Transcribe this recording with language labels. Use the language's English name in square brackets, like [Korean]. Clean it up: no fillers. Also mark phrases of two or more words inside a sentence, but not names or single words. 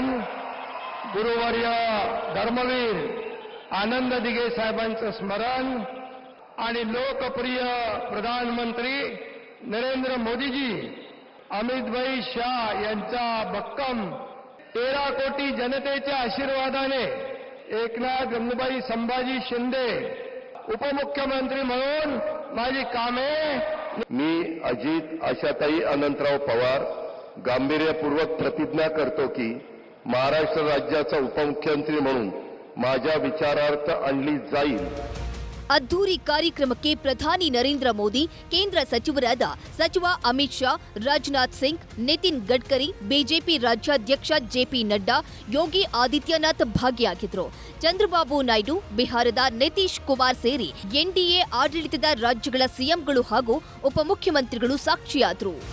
[Marathi] गुरुवर्य धर्मवीर आनंद दिघे साहेबांचं स्मरण आणि लोकप्रिय प्रधानमंत्री नरेंद्र मोदीजी अमितभाई शाह यांचा भक्कम 13 कोटी जनतेच्या आशीर्वादाने एकनाथ गंगूबाई संभाजी शिंदे उपमुख्यमंत्री म्हणून माझी कामे. मी अजित आशाताई अनंतराव पवार गांभीर्यपूर्वक प्रतिज्ञा करतो की महाराष्ट्र राज्याचा उपमुख्यमंत्री म्हणून माझ्या विचारार्थ आणली जाईल. [Kannada] ಅದ್ದೂರಿ ಕಾರ್ಯಕ್ರಮಕ್ಕೆ ಪ್ರಧಾನಿ ನರೇಂದ್ರ ಮೋದಿ, ಕೇಂದ್ರ ಸಚಿವರಾದ ಸಚಿವ ಅಮಿತ್ ಶಾ, ರಾಜನಾಥ್ ಸಿಂಗ್, ನಿತಿನ್ ಗಡ್ಕರಿ, ಬಿಜೆಪಿ ರಾಜ್ಯಾಧ್ಯಕ್ಷ ಜೆಪಿ ನಡ್ಡಾ, ಯೋಗಿ ಆದಿತ್ಯನಾಥ್ ಭಾಗಿಯಾಗಿದ್ರು. ಚಂದ್ರಬಾಬು ನಾಯ್ಡು, ಬಿಹಾರದ ನಿತೀಶ್ ಕುಮಾರ್ ಸೇರಿ ಎನ್ಡಿಎ ಆಡಳಿತದ ರಾಜ್ಯಗಳ ಸಿಎಂಗಳು ಹಾಗೂ ಉಪಮುಖ್ಯಮಂತ್ರಿಗಳು ಸಾಕ್ಷಿಯಾದರು.